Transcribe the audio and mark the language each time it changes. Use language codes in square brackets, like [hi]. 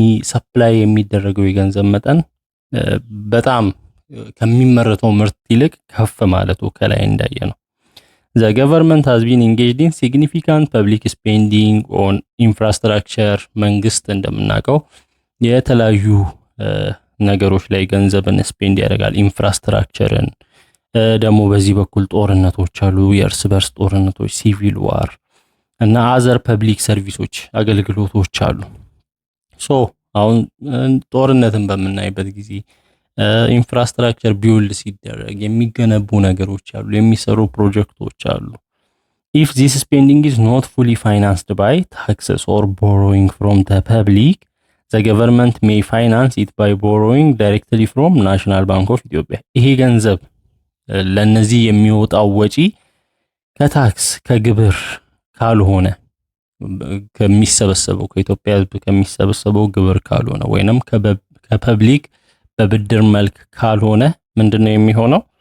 [am] ሰፕላይ የሚደረገው የገንዘብ መጠን በጣም ከሚመረተው ምርት ይልቅ ከፍ ማለቱ ከላይ እንዳየ ነው። [en] The government has been engaged in significant public spending on infrastructure። [am] መንግስት እንደምናውቀው የተለያዩ ነገሮች ላይ ገንዘብን ስፔንድ ያደርጋል። ኢንፍራስትራክቸርን ደግሞ በዚህ በኩል ጦርነቶች አሉ፣ የእርስ በርስ ጦርነቶች፣ ሲቪል ዋር እና አዘር ፐብሊክ ሰርቪሶች አገልግሎቶች አሉ። ሶ አሁን ጦርነትን በምናይበት ጊዜ ኢንፍራስትራክቸር ቢውልድ ሲደረግ የሚገነቡ ነገሮች አሉ፣ የሚሰሩ ፕሮጀክቶች አሉ። [en] if this spending is not fully financed by taxes or borrowing from the public, the government may finance it by borrowing directly from National Bank of Ethiopia. [am] ይሄ ገንዘብ ለነዚህ የሚወጣው ወጪ ከታክስ ከግብር ካልሆነ ከሚሰበሰበው ከኢትዮጵያ ሕዝብ ከሚሰበሰበው ግብር ካልሆነ ወይንም ከፐብሊክ በብድር መልክ ካልሆነ ምንድነው የሚሆነው?